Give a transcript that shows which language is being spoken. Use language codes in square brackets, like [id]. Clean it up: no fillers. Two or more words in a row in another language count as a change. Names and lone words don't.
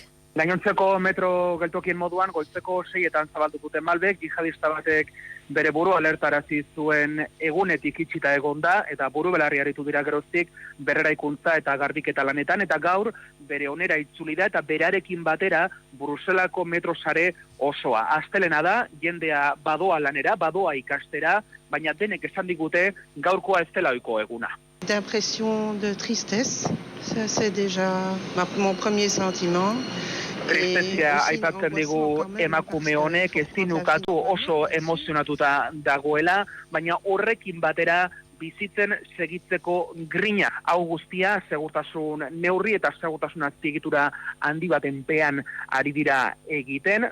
[eu] Gainontzeko metro geltokien moduan goizeko 6etan zabaldu dute Malbek, jihadista batek bere buru alertarazi zuen egunetik itxita egonda eta buru belarri aritu dira geroztik berreraikuntza eta garbiketa lanetan eta gaur bere onera itzuli da eta berarekin batera Bruselako metro sare osoa. Astelena da, jendea badoa lanera, badoa ikastera, baina denek esan digute gaurkoa ez dela ohiko eguna. [fr] D'impression de tristesse, ça c'est déjà mon premier sentiment. [eu] Tristezia aipatzen digu emakume honek ezin ukatu oso emozionatuta dagoela, baina horrekin batera bizitzen segitzeko grina. Hau guztia segurtasun neurri eta segurtasun azpiegitura handi baten pean ari dira egiten.